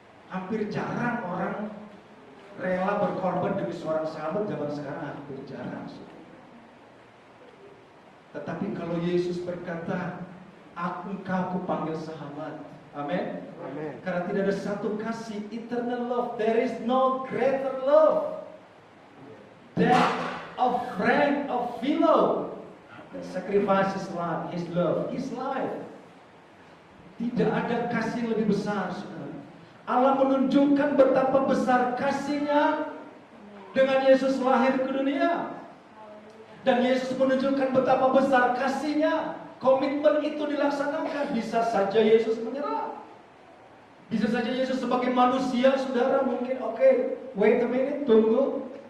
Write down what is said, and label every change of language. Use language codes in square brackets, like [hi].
[id] Hampir jarang orang rela berkorban demi seorang sahabat zaman sekarang, hampir jarang. Tetapi kalau Yesus berkata, engkau kupanggil sahabat. Amin. Amin. Karena tidak ada satu kasih, [en] eternal love. There is no greater love than a friend, a fellow that sacrifices his love, his life. [id] Tidak ada kasih lebih besar, saudara. Allah menunjukkan betapa besar kasih-Nya dengan Yesus lahir ke dunia. Dan Yesus menunjukkan betapa besar kasih-Nya. Komitmen itu dilaksanakan. Bisa saja Yesus menyerah. Bisa saja Yesus sebagai manusia, saudara, mungkin [en] wait a minute, [id] tunggu.